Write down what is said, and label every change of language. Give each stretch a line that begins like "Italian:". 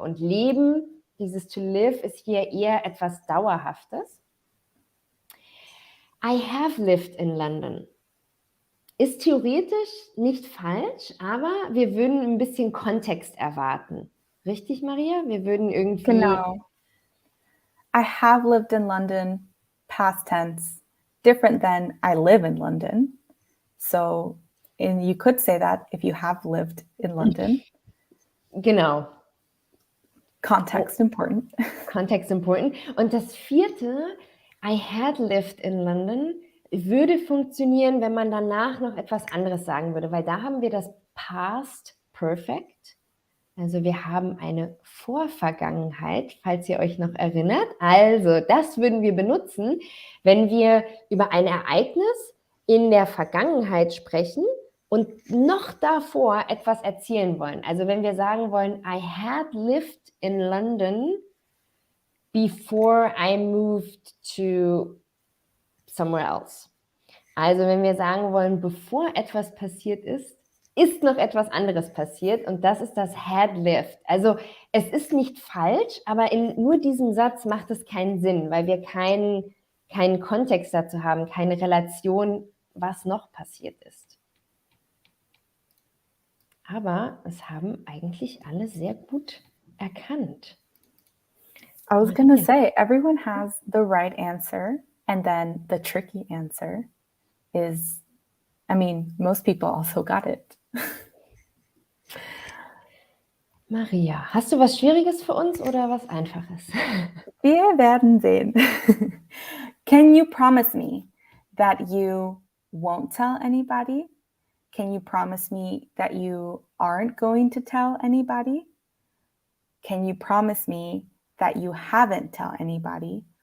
German: Und leben, dieses
English: to live,
German: ist hier eher etwas Dauerhaftes.
English: I have lived in London.
German: Ist theoretisch nicht falsch, aber wir würden ein bisschen Kontext erwarten. Richtig, Maria? Wir würden irgendwie... Genau.
English: I have lived in London, past tense, different than I live in London. So, and you could say that if you have lived in London.
German: Genau.
English: Context important. Context important.
German: Und das 4,
English: I had lived in London,
German: würde funktionieren, wenn man danach noch etwas anderes sagen würde, weil da haben wir das Past Perfect. Also wir haben eine Vorvergangenheit, falls ihr euch noch erinnert. Also das würden wir benutzen, wenn wir über ein Ereignis in der Vergangenheit sprechen und noch davor etwas erzählen wollen. Also wenn wir sagen wollen,
English: I had lived in London before I moved to somewhere else.
German: Also wenn wir sagen wollen, bevor etwas passiert ist noch etwas anderes passiert und das ist das had lived. Also es ist nicht falsch, aber in nur diesem Satz macht es keinen Sinn, weil wir keinen Kontext dazu haben, keine Relation, was noch passiert ist. Aber es haben eigentlich alle sehr gut erkannt.
English: I was going to say, everyone has the right answer, and then the tricky answer is, I mean, most people also got it.
German: Maria, hast du was Schwieriges für uns oder was Einfaches? Wir werden sehen.
English: Can you promise me that you won't tell anybody? Can you promise me that you aren't going to tell anybody? Can you promise me that you haven't tell anybody?